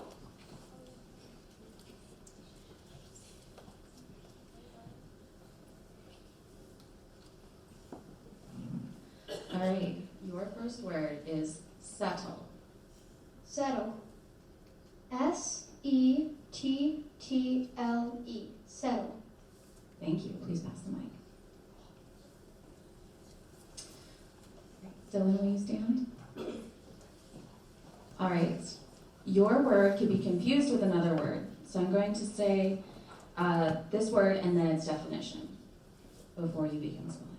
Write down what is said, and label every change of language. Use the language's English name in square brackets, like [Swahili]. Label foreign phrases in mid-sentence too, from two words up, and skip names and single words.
[English] All right, your first word is settle. Settle. S-E-T-T-L-E. Settle. Thank you. Please pass the mic. Dylan, will you stand? All right. Your word could be confused with another word. So I'm going to say this word and then its definition before you begin spelling.